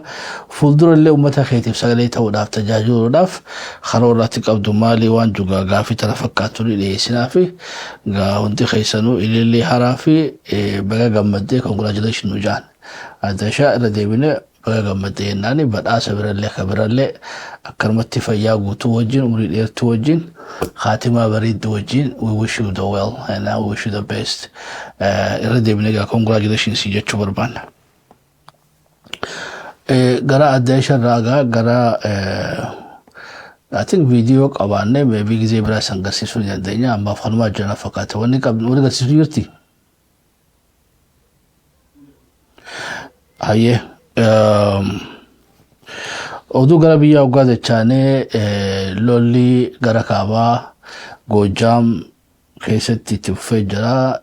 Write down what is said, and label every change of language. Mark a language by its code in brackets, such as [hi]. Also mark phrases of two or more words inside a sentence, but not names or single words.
[om] Fuuldura illee uummata keetiif sagalee ta'uudhaaf tajaajiluudhaaf karoorratti qabdu maalii waan jugaa gaafii tana fakkaatu dhiyeessinaa fi gaa hundi keessanuu ilillee haraa fi baga gammaddee congratulations nu jaan. Adde Aishaa irra deebinee baga gammaddee jennaani badhaasa birallee ka birallee akkanumatti fayyaa guutuu wajjin umurii dheertuu wajjin khatimaa bareedduu wajjin [en] we wish you the well and we wish you the best. [om] Irra deebinee gaa congratulations jechuu barbaanna. Gara adde Aishaa irraa gara [en] I think [om] video qabaannee maybe gizee biraa san garsiisuu ni dandeenya ammaaf kanumaa jirana fakkaata wanni qabnu wali garsiisuu jirti. Hayyee oduu gara biyya hoggaa jechaanee lolli gara kaabaa Goojjaam keessatti itti fufee jira.